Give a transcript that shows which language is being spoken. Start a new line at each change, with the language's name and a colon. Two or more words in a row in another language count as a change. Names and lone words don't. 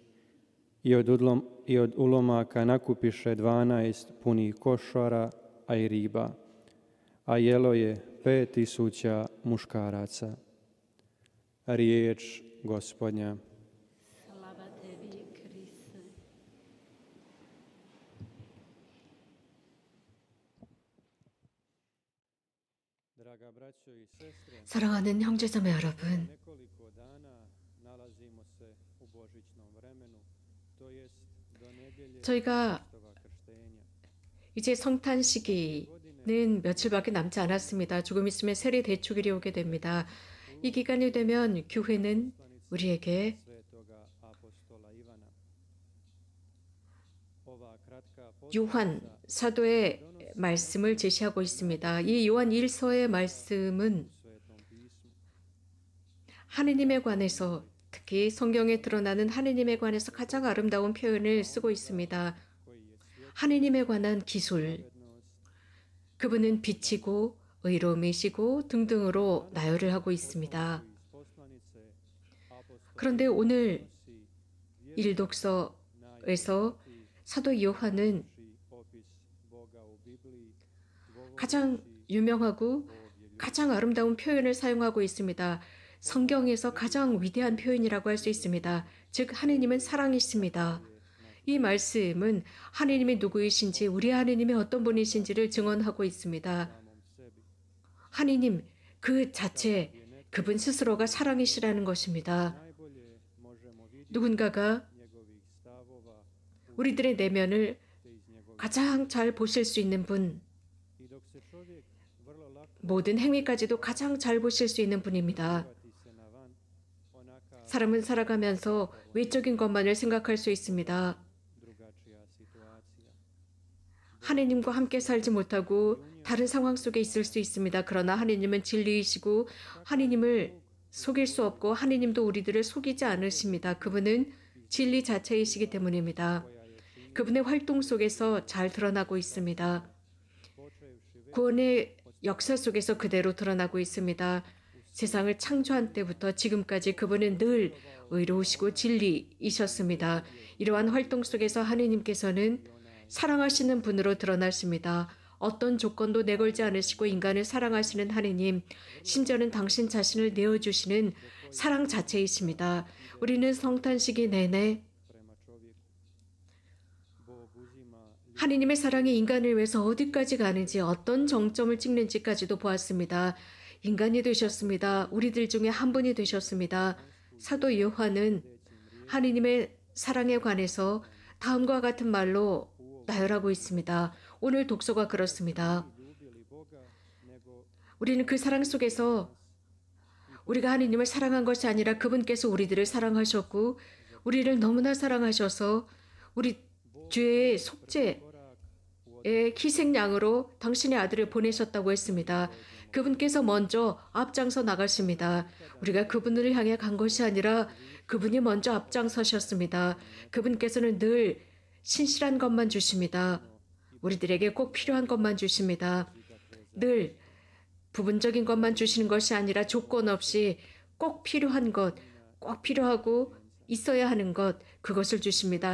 Croatian: I od ulomaka nakupiše 12 punih košara, a i riba. A jelo je 5.000 muškaraca. Riječ Gospodnja. Slava tebi, Kriste.
Korean: 사랑하는 형제자매 여러분,
Croatian: Nekoliko dana nalazimo se u božićnom vremenu, to jest do nedjelje
Korean: 저희가
Croatian: Hristova krštenja.
Korean: 이제 성탄 시기는 며칠밖에 남지 않았습니다. 조금 있으면 세례 대축일이 오게 됩니다. 이 기간이 되면 교회는 우리에게
Croatian: Svetoga apostola Ivana. Ova kratka
Korean: 요한
Croatian: poslanica
Korean: 사도의 말씀을 제시하고 있습니다. 이 요한 1서의 말씀은
Croatian: u Svetom pismu.
Korean: 하느님에 관해서, 특히 성경에 드러나는 하느님에 관해서 가장 아름다운 표현을 쓰고 있습니다.
Croatian: Koji je svijet
Korean: 하느님에 관한 기술,
Croatian: pravednost,
Korean: 그분은 빛이고 의로움이시고 등등으로 나열을 하고 있습니다.
Croatian: iz poslanice apostola
Korean: 그런데 오늘
Croatian: nosi
Korean: 일독서에서 사도 요한은
Croatian: opis Boga u Bibliji,
Korean: 가장 유명하고 가장 아름다운 표현을 사용하고 있습니다. 성경에서 가장 위대한 표현이라고 할 수 있습니다. 즉 하느님은 사랑이십니다. 이 말씀은 하느님이 누구이신지, 우리 하느님이 어떤 분이신지를 증언하고 있습니다.
Croatian: samom sebi.
Korean: 하느님 그 자체, 그분 스스로가 사랑이시라는 것입니다.
Croatian: Najbolje možemo vidjeti
Korean: 누군가가
Croatian: njegovih stavova
Korean: 우리들의 내면을
Croatian: te iz njegovih.
Korean: 가장 잘 보실 수 있는 분,
Croatian: I dok se čovjek vrlo lako
Korean: 모든 행위까지도 가장 잘 보실 수 있는 분입니다.
Croatian: uvati se na van, onaka
Korean: 사람은 살아가면서 외적인 것만을 생각할 수 있습니다.
Croatian: drugačija situacija.
Korean: 하느님과 함께 살지 못하고 다른 상황 속에 있을 수 있습니다. 그러나 하느님은 진리이시고 하느님을 속일 수 없고 하느님도 우리들을 속이지 않으십니다. 그분은 진리 자체이시기 때문입니다. 그분의 활동 속에서 잘 드러나고 있습니다.
Croatian: Počevši već
Korean: 구원의 역사 속에서 그대로 드러나고 있습니다. 세상을 창조한 때부터 지금까지 그분은 늘 의로우시고 진리이셨습니다. 이러한 활동 속에서 하느님께서는 사랑하시는 분으로 드러나십니다. 어떤 조건도 내걸지 않으시고 인간을 사랑하시는 하느님, 심지어는 당신 자신을 내어주시는 사랑 자체이십니다. 우리는 성탄 시기 내내
Croatian: prema čovjeku. Bog uzima
Korean: 하느님의 사랑이 인간을 위해서 어디까지 가는지, 어떤 정점을 찍는지까지도 보았습니다. 인간이 되셨습니다. 우리들 중에 한 분이 되셨습니다. 사도 요한은 하느님의 사랑에 관해서 다음과 같은 말로 나열하고 있습니다. 오늘 독서가 그렇습니다.
Croatian: ljubili Boga, nego
Korean: 우리는 그 사랑 속에서 우리가 하느님을 사랑한 것이 아니라 그분께서 우리들을 사랑하셨고 우리를 너무나 사랑하셔서 우리 죄의 속죄
Croatian: korak u
Korean: 희생양으로 당신의 아들을 보내셨다고 했습니다. 그분께서 먼저 앞장서 나가십니다. 우리가 그분을 향해 간 것이 아니라 그분이 먼저 앞장서셨습니다. 그분께서는 늘 신실한 것만 주십니다. 우리들에게 꼭 필요한 것만 주십니다. 늘 부분적인 것만 주시는 것이 아니라 조건 없이 꼭 필요한 것, 꼭 필요하고 있어야 하는 것, 그것을 주십니다.